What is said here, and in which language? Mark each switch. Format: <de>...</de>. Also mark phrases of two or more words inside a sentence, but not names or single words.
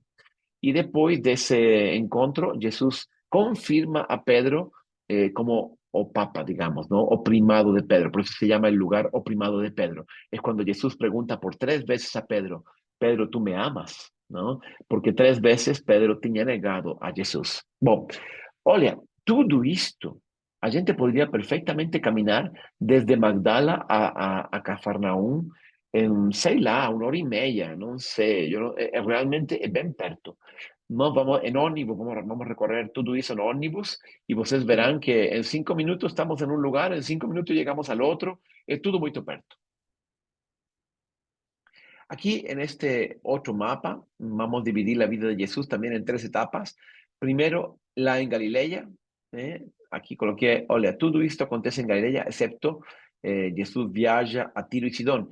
<es>Y después de ese encuentro, Jesús confirma a Pedro como</es> <pt>o papa,</pt> <es>digamos, ¿no?</es> <pt>O primado de Pedro.</pt> <es>Por eso se llama el lugar</es> <pt>o primado de Pedro.</pt> <es>Es cuando Jesús pregunta por 3 veces a Pedro, Pedro, ¿tú me amas? ¿No? Porque 3 veces Pedro tenía negado a Jesús.</es> <pt>Bom, olha, tudo isto, a gente</pt> <es>podría perfectamente caminar desde</es> <pt>Magdala a Cafarnaum sei lá, 1 hora e meia, não sei, realmente é bem perto. Nós vamos em ônibus, vamos recorrer tudo isso em ônibus e vocês verão que em 5 minutos estamos em um lugar, em 5 minutos chegamos ao outro, é tudo muito perto.</pt> <es>Aquí en este otro mapa vamos a dividir la vida de Jesús también en 3 etapas. Primero, la en Galilea. Aquí coloqué, olha, todo esto acontece en Galilea, excepto Jesús viaja a Tiro y Sidón.</es>